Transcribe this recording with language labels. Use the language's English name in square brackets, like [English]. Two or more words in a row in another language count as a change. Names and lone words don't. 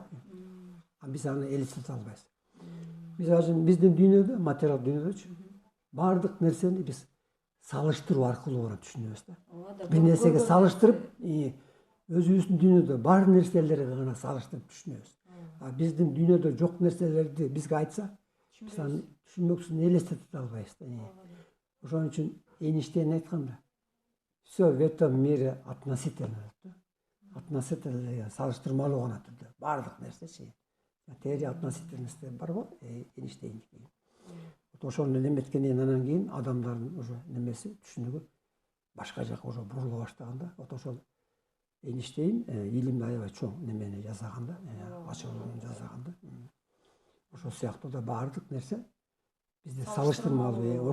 [Kyrgyz] Биз аны элестете албайбыз. Мисалы үчүн биздин дүйнөдө, материал дүйнөдөчү баардык нерсени биз салыштыруу аркылуу гана түшүнөбүз да. Бир нерсеге салыштырып, өзүбүздүн дүйнөдө бар нерселерди гана салыштырып түшүнөбүз. А биздин дүйнөдө жок нерселерди бизге айтса, биз аны түшүнмөкчүсүн элестете албайбыз да. Ошон үчүн Эйнштейн айтканда, [Russian] всё в этом мире относительно. [Kyrgyz] Относительно деген салыштырмалуу гана түрдө. Баардык нерсечи. [Russian] Теория относительности [Kyrgyz] бар го, Эйнштейндики. Ошону неметкенден анан кийин адамдардын уже немеси, түшүнүгү башка жака уже бурула баштаганда, ошол Эйнштейн илимде аябай чоң немени жасаганда, ачылууну жасаганда, ошол сыяктуу да баардык нерсе бизде салыштырмалуу.